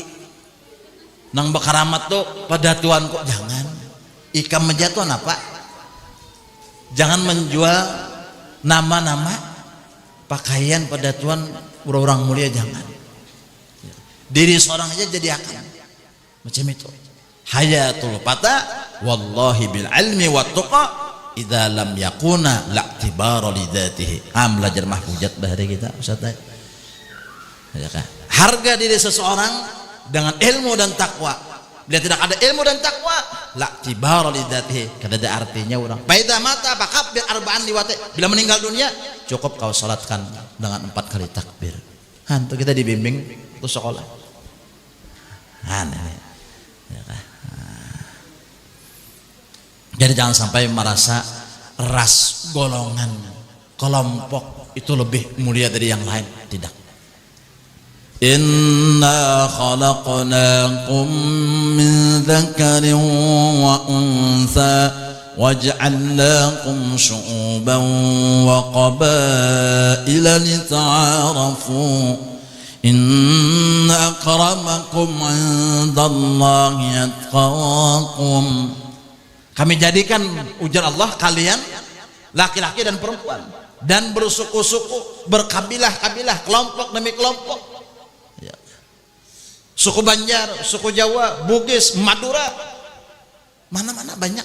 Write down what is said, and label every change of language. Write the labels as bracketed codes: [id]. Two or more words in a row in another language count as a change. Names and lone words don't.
[bjn] Nang bekaramat tuh pedatuan kok jangan. Ikam menjatuhan apa? Jangan menjual nama-nama pakaian pedatuan orang mulia, jangan. Diri seorang aja jadi akan macam itu. [ar] حياة الفتى والله بالعلم والتقى إذا لم يكونا لا اعتبار لذاته. [bjn] Belajar mahfuzat bahari kita Ustaz. Ya kan? [id] Harga diri seseorang dengan ilmu dan takwa. Bila tidak ada ilmu dan takwa, [ar] لا اعتبار لذاته, [bjn] kada ada artinya orang. [ar] فإذا مات فكبر أربعا لواتي. [id] Bila meninggal dunia, cukup kau salatkan dengan 4 kali takbir. Hantu kita dibimbing untuk sekolah. Jadi jangan sampai merasa ras, golongan, kelompok itu lebih mulia dari yang lain. Tidak. [ar] إنا خلقناكم من ذكر وأنثى وجعلناكم شعوبا وقبائل لتعارفوا إن أكرمكم عند الله أتقاكم. [bjn] Kami jadikan ujar Allah kalian laki-laki dan perempuan dan bersuku-suku, berkabilah-kabilah, kelompok demi kelompok. [id] Suku Banjar, suku Jawa, Bugis, Madura, mana-mana banyak.